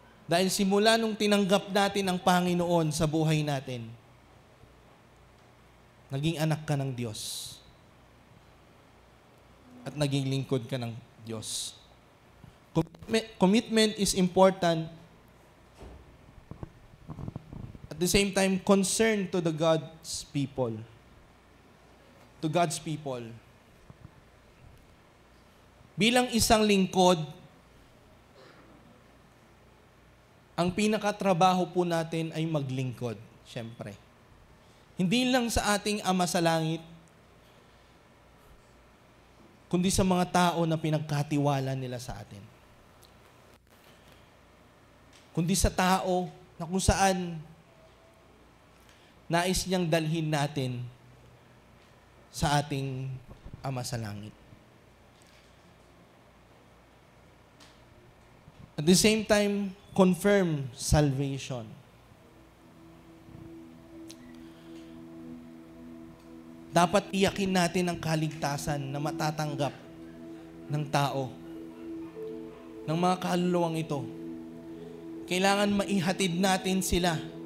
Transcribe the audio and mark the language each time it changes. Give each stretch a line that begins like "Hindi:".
Filipino: Dahil simula nung tinanggap natin ang Panginoon sa buhay natin, naging anak ka ng Diyos. At naging lingkod ka ng Diyos.
English: Commitment is important. At the same time, concern to the God's people. To God's people.
Filipino: Bilang isang lingkod, ang pinakatrabaho po natin ay maglingkod, syempre. Hindi lang sa ating Ama sa Langit, kundi sa mga tao na pinagkatiwala nila sa atin. Kundi sa tao na kung saan nais niyang dalhin natin sa ating Ama sa Langit.
English: At the same time, confirm salvation.
Filipino: Dapat iyakin natin ang kaligtasan na matatanggap ng tao, ng mga kaluluwang ito. Kailangan maihatid natin sila.